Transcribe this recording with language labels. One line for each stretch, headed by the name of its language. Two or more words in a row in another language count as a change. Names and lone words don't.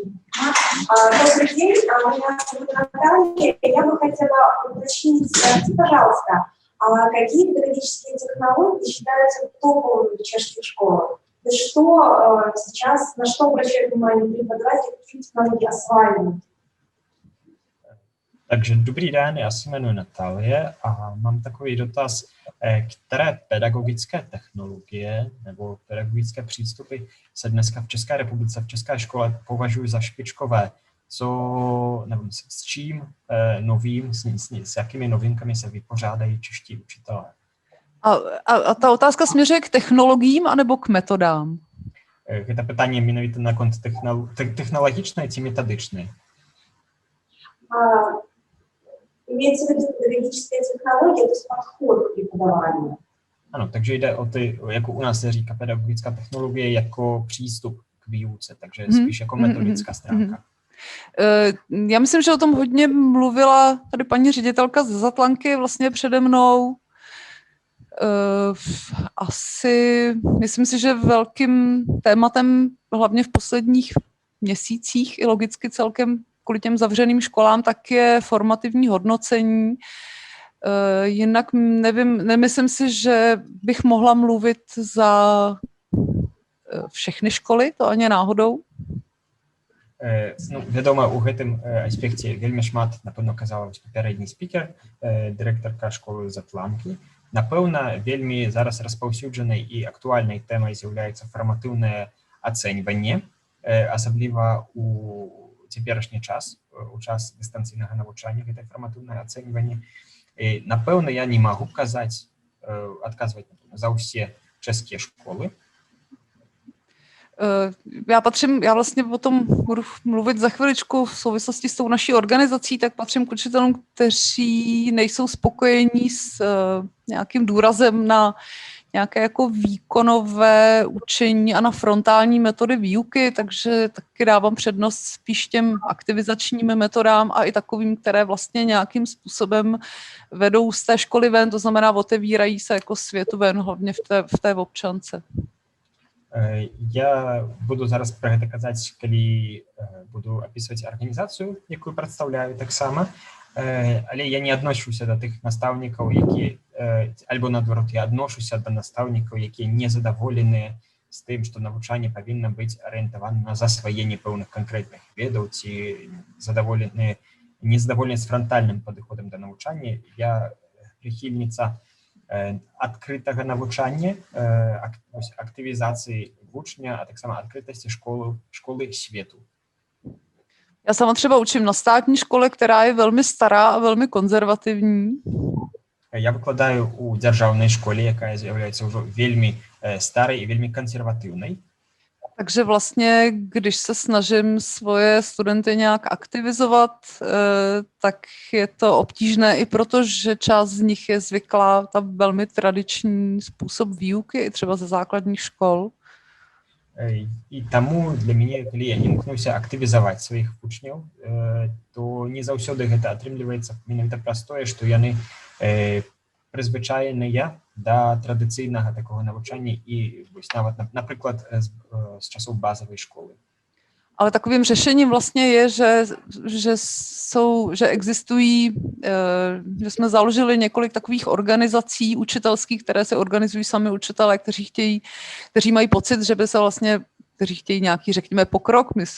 Russian: Добрый день, меня зовут Наталья. Я бы хотела уточнить, скажите, пожалуйста, какие педагогические технологии считаются топовыми в чешских школах? То есть что сейчас, на что обращают внимание преподаватели, какие технологии осваивают?
Czech: Takže dobrý den, já se jmenuji Natalie a mám takový dotaz, které pedagogické technologie nebo pedagogické přístupy se dneska v České republice, v české škole považují za špičkové? Nebo s čím novým, s jakými novinkami se vypořádají čeští učitelé? A ta otázka směřuje k technologiím anebo k metodám?
Belarusian: Гэта пытанне менавіта наконт тэхналагічнае ці метадычнае?
Russian: Имеется в виду педагогическая технология, то есть подход к преподаванию.
Czech: Ano, takže jde o ty, jako u nás se říká pedagogická technologie, jako přístup k výuce, takže spíš jako metodická stránka. Já myslím, že o tom hodně mluvila tady paní ředitelka z Zatlanky vlastně přede mnou. Myslím si, že velkým tématem, hlavně v posledních měsících i logicky celkem kvůli těm zavřeným školám, tak je formativní hodnocení. Jinak nemyslím si, že bych mohla mluvit za všechny školy, to ani náhodou.
Belarusian: Ну, вядома, у гэтым аспекце вельмі шмат, напэўна, казала папярэдні спікер, дырэктарка школы Затланкі. Напэўна, вельмі зараз распаўсюджанай і актуальнай тэмай з'яўляецца фарматыўнае ацэньванне, асабліва у цяперашні час, у час дыстанцыйнага навучання, гэтае фарматыўнае ацэньванне. Напэўна, я не магу адказваць за ўсе чэшскія школы.
Czech: Já vlastně o tom budu mluvit za chviličku v souvislosti s tou naší organizací, tak patřím k učitelům, kteří nejsou spokojení s nějakým důrazem na nějaké jako výkonové učení a na frontální metody výuky, takže taky dávám přednost spíš těm aktivizačním metodám a i takovým, které vlastně nějakým způsobem vedou z té školy ven, to znamená otevírají se jako světu ven, hlavně v té občance.
Belarusian: Я буду зараз пра гэта казаць, калі буду апісваць арганізацыю, якую прадстаўляю таксама, але я не адношуся да тых настаўнікаў, якія, альбо наадварот, я адношуся да настаўнікаў, якія незадаволеныя з тым, што навучанне павінна быць арыентавана на засваенне пэўных канкрэтных ведаў ці незадаволеныя з франтальным падыходам да навучання. Я прыхільніца адкрытага навучання, актывізацыі вучня, а таксама адкрытасці школы свету.
Czech: Já sama třeba učím na státní škole, která je velmi stará a velmi konzervativní.
Belarusian: Я выкладаю у дзяржаўнай школе, якая з'яўляецца ўжо вельмі старай і вельмі кансерватыўнай.
Czech: Takže vlastně, když se snažím svoje studenty nějak aktivizovat, tak je to obtížné i proto, že část z nich je zvyklá ta velmi tradiční způsob výuky, i třeba ze základních škol.
Belarusian: І таму для мяне, калі я імкнуся актывізаваць сваіх вучняў, то не заўсёды гэта атрымліваецца менавіта праз тое, што яны прызвычаеныя да традыцыйнага такога навучання і вось нават, напрыклад, з часоў базавай школы.
Czech: Ale takovým řešením vlastně je, že existují, že jsme založili několik takových organizací učitelských, které se organizují sami učitelé, kteří mají pocit, že by se vlastně, kteří chtějí nějaký, řekněme, pokrok.